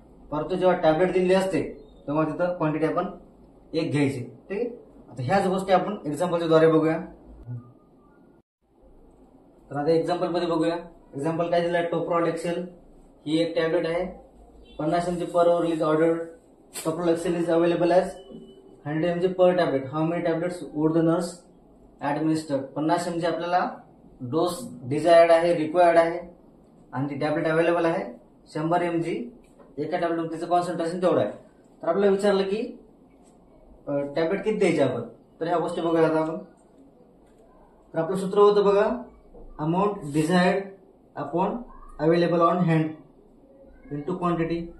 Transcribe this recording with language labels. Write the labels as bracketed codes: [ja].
[mr] परंतु जेव्हा टॅबलेट दिलेली असते तेव्हा तिथं क्वांटिटी आपण 1 घ्यायची। ठीक आहे, आता ह्याच गोष्टी आपण एक्झाम्पलच्या द्वारे बघूया। तर आता एक्झाम्पल मध्ये बघूया। एक्झाम्पल काय दिलं आहे, टोप्रोल एक्सेल ही एक टॅबलेट आहे, [en] 50 mg per over is ordered. Toprol XL is available as 100 mg per tablet. How many tablets would the nurse administered. [mr] 50 mg आपल्याला डोस डिझायर्ड आहे, रिक्वायर्ड आहे, आणि ती टॅबलेट अवेलेबल आहे 100 mg एका टॅबलेट, त्याचं कॉन्सन्ट्रेशन तेवढं आहे। तर आपल्याला विचारलं की टॅबलेट किती द्यायचे आपण, तर ह्या गोष्टी बघूया आता आपण। तर आपलं सूत्र होतं बघा [en] Amount desired upon available on hand into quantity.